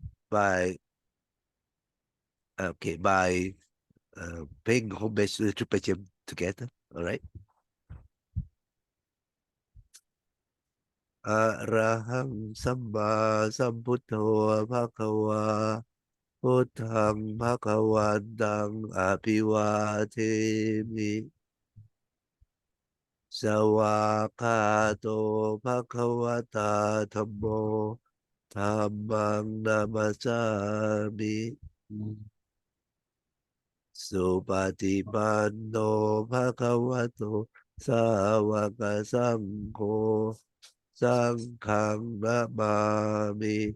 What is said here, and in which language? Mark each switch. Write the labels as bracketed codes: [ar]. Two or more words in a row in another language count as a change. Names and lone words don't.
[en] by paying homage to the Triple Gem together. All right. [pi] Araham Samba Sambuddho Bhagava Buddhang Bhagavantang Abhivatemi Sawakato Bhagavata Dhammo Dhammang Namasami Supatipanno Bhagavato Sawaka Sangho Sanghang Namami